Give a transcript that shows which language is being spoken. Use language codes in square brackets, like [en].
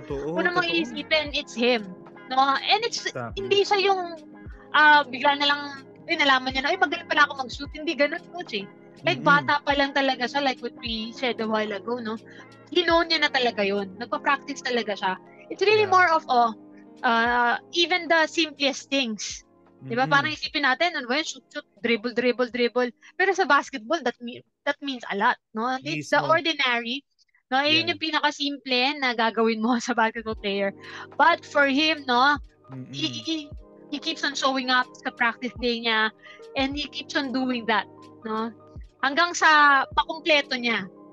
[tl] Kung mo iisipin, [en] it's him. [tl] No? And hindi siya yung bigla na lang nalaman niya na, magaling pala ako mag-shoot. Hindi ganun, coach eh. [en] Like, [tl] bata pa lang talaga siya, [en] like what we said a while ago, no? [tl] Hinoon niya na talaga yun. Nagpa-practice talaga siya. [en] It's really more of, even the simplest things. [tl] Diba? Parang isipin natin, shoot, dribble. Pero sa basketball, [en] that means a lot, [tl] no? [en] It's the ordinary. [tl] No? Yun yung pinaka-simple na gagawin mo sa basketball player. [en] But for him, no, he keeps on showing up [tl] sa practice day niya [en] and he keeps on doing that, no? [tl] Hanggang sa pakumpleto niya.